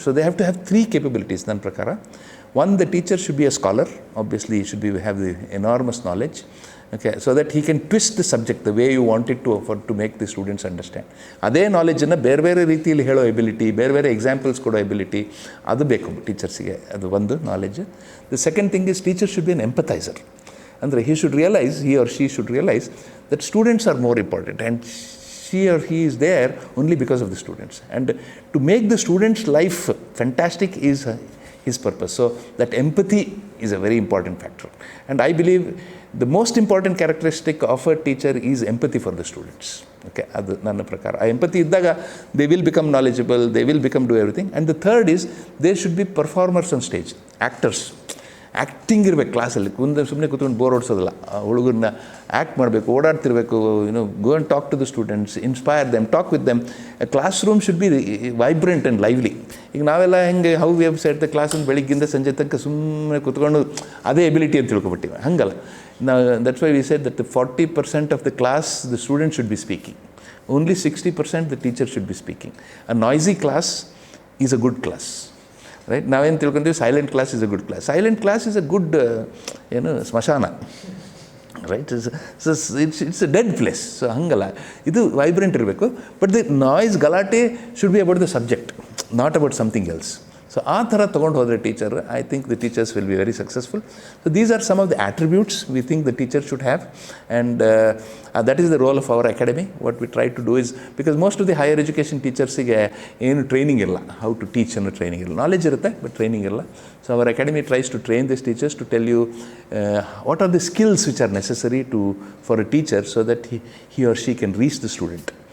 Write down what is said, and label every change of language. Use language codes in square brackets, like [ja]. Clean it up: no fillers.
[en] So they have to have three capabilities, [kn] ನನ್ನ ಪ್ರಕಾರ. [en] One, the teacher should be a scholar. Obviously, he should have the enormous knowledge. Okay, so that he can twist the subject the way you want it to make the students understand. [kn] ಅದೇ ನಾಲೆಜನ್ನು ಬೇರೆ ಬೇರೆ ರೀತಿಯಲ್ಲಿ ಹೇಳೋ ability, ಬೇರೆ ಬೇರೆ examples ಕೊಡೋ ability, ಅದು ಬೇಕು ಟೀಚರ್ಸಿಗೆ. ಅದು ಒಂದು knowledge. [en] The second thing is teacher should be an empathiser. ಅಂದರೆ he or she should realize that students are more important and she or he is there only because of the students. And to make the students' life fantastic is his purpose. So that empathy is a very important factor. And I believe the most important characteristic of a teacher is empathy for the students. Okay, [kn] adu nanna prakara. [en] Empathy iddaga they will become knowledgeable, they will do everything. And the third is they should be performers on stage, actors. [kn] Acting ಇರಬೇಕು ಕ್ಲಾಸಲ್ಲಿ. ಸುಮ್ಮನೆ ಕೂತ್ಕೊಂಡು bore ಹೊಡ್ಸೋದಿಲ್ಲ. ಹುಡುಗರನ್ನ act ಮಾಡಬೇಕು, ಓಡಾಡ್ತಿರ್ಬೇಕು. [en] Go and talk to the students, inspire them, talk with them. Classroom should be vibrant and lively. [kn] ಈಗ ನಾವೆಲ್ಲ ಹೆಂಗೆ [en] how we have set the class [kn] ಅಂತ ಬೆಳಿಗ್ಗಿಂದ ಸಂಜೆ ತನಕ ಸುಮ್ಮನೆ ಕೂತ್ಕೊಂಡು ಅದೇ ಎಬಿಲಿಟಿ ಅಂತ ತಿಳ್ಕೊಬಿಟ್ಟಿವಿ. ಹಂಗಲ್ಲ. [en] ನಾವು that's why we said that 40% of the class the student should be speaking. Only 60% the teacher should be speaking. A noisy class is a good class. Right? [kn] ನಾವೇನು ತಿಳ್ಕೊಂತೀವಿ, [en] Silent class is a good class. Silent class is a good ಸ್ಮಶಾನ. Right? It's a dead place. [kn] So ಹಂಗಲ್ಲ, ಇದು vibrant ಇರಬೇಕು. [en] But the noise, ಗಲಾಟೆ should be about the subject, not about something else. So [kn] ಆ ಥರ ತೊಗೊಂಡು ಹೋದರೆ [en] Teacher, I think the teachers will be very successful. So these are some of the attributes we think the teacher should have. And that is the role of our academy. What we try to do is, because most of the higher education teachersige [kn] ಏನು training ಇಲ್ಲ, [en] how to teach [kn] ಅನ್ನೋ training ಇಲ್ಲ. Knowledge ಇರುತ್ತೆ [en] but [kn] training ಇಲ್ಲ. [en] So our academy tries to train these teachers to tell you what are the skills which are necessary for a teacher so that he or she can reach the student.